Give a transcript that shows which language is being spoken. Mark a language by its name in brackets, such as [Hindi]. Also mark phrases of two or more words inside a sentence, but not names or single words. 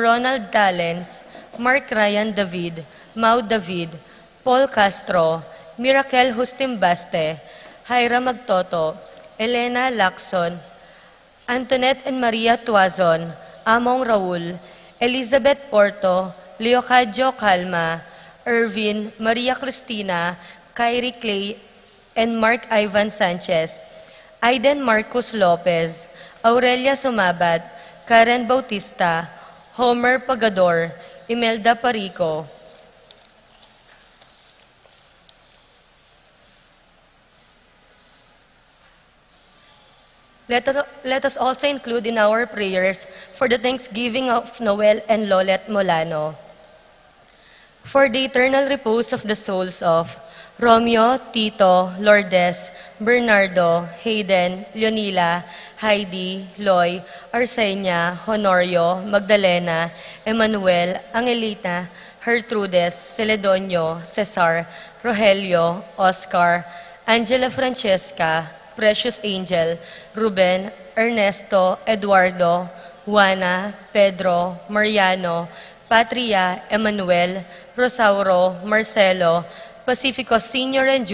[English] Ronald Talens, Mark Ryan David, Mau David, Paul Castro, Miracle Justimbaste, Jaira Magtoto, Elena Lacson, Antoinette and Maria Tuazon, Among Raul, Elizabeth Porto, Leocadio Calma, Irvin, Maria Cristina, Kyrie Clay, and Mark Ivan Sanchez, Aiden Marcos Lopez, Aurelia Sumabat, Karen Bautista, Homer Pagador, Imelda Parico. Let us also include in our prayers for the thanksgiving of Noel and Lolet Molano, for the eternal repose of the souls of Romeo, Tito, Lourdes, Bernardo, Hayden, Leonila, Heidi, Loy, Arsenia, Honorio, Magdalena, Emmanuel, Angelita, Gertrudes, Celedonio, Cesar, Rogelio, Oscar, Angela Francesca, Precious Angel, Ruben, Ernesto, Eduardo, Juana, Pedro, Mariano, Patria, Emmanuel, Rosauro, Marcelo, Pacifico Senior and